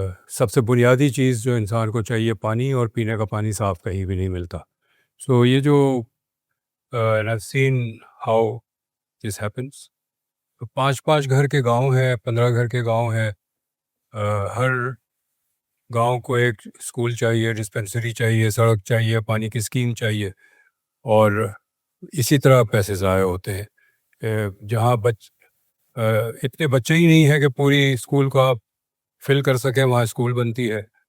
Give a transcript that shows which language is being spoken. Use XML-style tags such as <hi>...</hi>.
<ur>سب سے بنیادی چیز جو انسان کو چاہیے, پانی, اور پینے کا پانی صاف کہیں بھی نہیں ملتا. سو یہ جو</ur> <en>and I've seen how this happens.</en> <ur>5 گھر کے گاؤں ہیں, 15 گھر کے گاؤں ہیں. ہر گاؤں کو ایک اسکول چاہیے, ڈسپینسری چاہیے, سڑک چاہیے, پانی کی اسکیم چاہیے, اور اسی طرح پیسے ضائع ہوتے ہیں. جہاں اتنے بچے ہی نہیں ہیں کہ پوری اسکول کو آپ فل کر سکیں, وہاں اسکول بنتی ہے.</ur>